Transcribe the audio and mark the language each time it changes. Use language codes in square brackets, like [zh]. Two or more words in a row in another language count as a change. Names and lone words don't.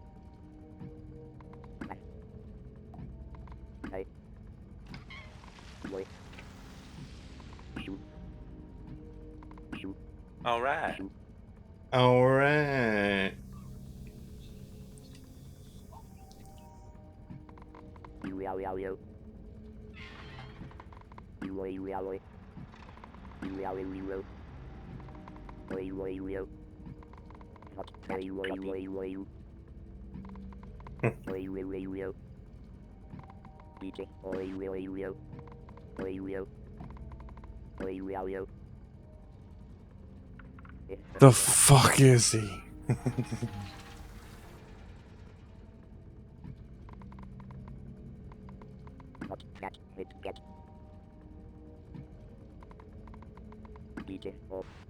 [en] Hey. Boy. Shoot. Shoot. All right. Shoot. All right. You yow yow yo. You yow yow. You yow yow. Oi oi yo. Not oi oi oi. Oi oi yo. DJ. Oi oi yo. Oi yo. Oi yow yo. The fuck is he? Not that hit get. DJ off.